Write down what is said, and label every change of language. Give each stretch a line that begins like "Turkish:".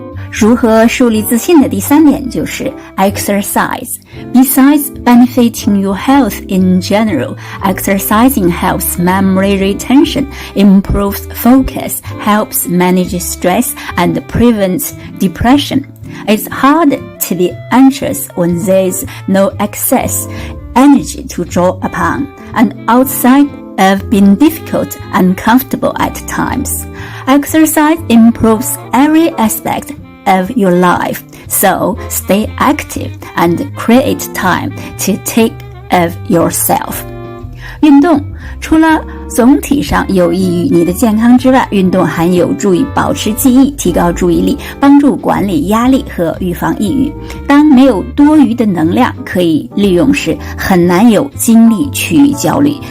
Chinese: 如何树立自信的第3点就是 exercise.
English: Besides benefiting your health in general, exercising helps memory retention, improves focus, helps manage stress, and prevents depression. It's hard to be anxious when there's no excess energy to draw upon, and outside of being difficult and uncomfortable at times. Exercise improves every aspect of your life, so stay active and create time to take of yourself.
Chinese: 运动除了总体上有益于你的健康之外，运动还有助于保持记忆，提高注意力，帮助管理压力和预防抑郁。当没有多余的能量可以利用时，很难有精力去焦虑。